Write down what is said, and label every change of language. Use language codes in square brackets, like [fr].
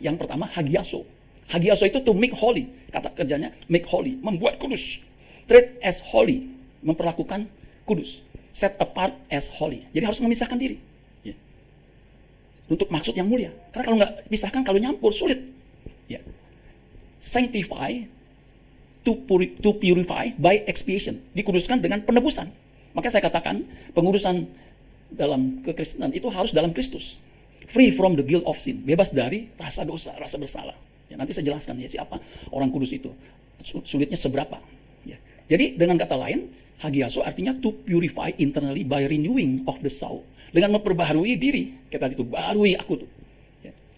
[id] Yang pertama hagiaso. Hagiaso itu [en] to make holy. [id] Kata kerjanya [en] make holy, [id] membuat kudus. [en] Treat as holy, [id] memperlakukan kudus. [en] Set apart as holy. [id] Jadi harus memisahkan diri. Ya. Untuk maksud yang mulia. Karena kalau nggak pisahkan, kalau nyampur sulit. Ya. [en] Sanctify, to purify by expiation. [id] Dikuduskan dengan penebusan. Makanya saya katakan pengudusan dalam kekristenan itu harus dalam Kristus. [en] Free from the guilt of sin. [id] Bebas dari rasa dosa, rasa bersalah. Ya, nanti saya jelaskan ya siapa orang kudus itu. Sulitnya seberapa. Ya. Jadi dengan kata lain, hagiaso artinya [en] to purify internally by renewing of the soul. [id] Dengan memperbaharui diri. Kita itu barui aku tuh. Ya.